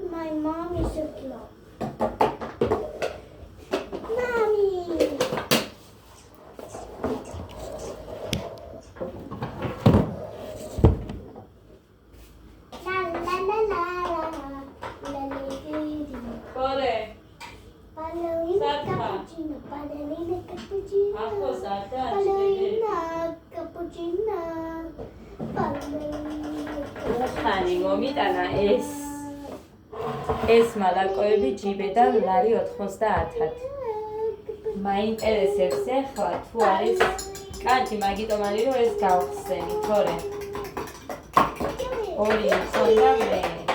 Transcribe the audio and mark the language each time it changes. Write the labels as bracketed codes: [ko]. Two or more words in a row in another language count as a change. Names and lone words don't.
[en] mom is so slow. Mommy. La la la la la. La la Kore. [it] Ballerina cappuccino, ballerina cappuccino. Ախոս արտա Ballerina cappuccino. Ballerina. [ka] ხანი მომიტანა ეს მალაკოები ჯიბედან ლარი 90-ად. მაინტერესებს ახლა თუ არის კარგი, მაგიტომ არის რომ ეს გავხსენი, თორე. ორი მქონდა მე.